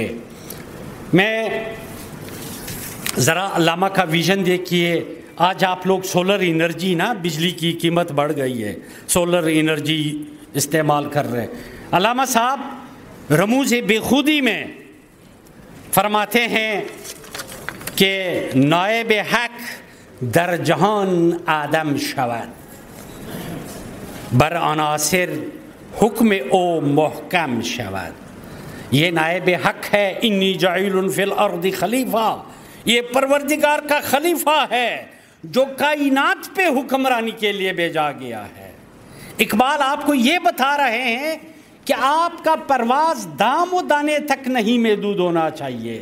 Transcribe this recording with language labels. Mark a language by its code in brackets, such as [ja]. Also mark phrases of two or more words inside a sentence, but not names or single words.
[ur] میں ذرا علامہ کا ویژن دیکھیے. آج آپ لوگ [en] solar energy, [ur] نا بجلی کی قیمت بڑھ گئی ہے، [en] solar energy [ur] استعمال کر رہے. علامہ صاحب رموز بے خودی میں فرماتے ہیں کہ [fa] نائب حق در جہان آدم شود، بر عناصر حکم او محکم شود. [ur] یہ نائب حق ہے. [ar] انی جاعل فی الارض خلیفہ، [ur] یہ پروردگار کا خلیفہ ہے جو کائنات پہ حکمرانی کے لیے بھیجا گیا ہے. اقبال آپ کو یہ بتا رہے ہیں کہ آپ کا پرواز دام و دانے تک نہیں محدود ہونا چاہیے.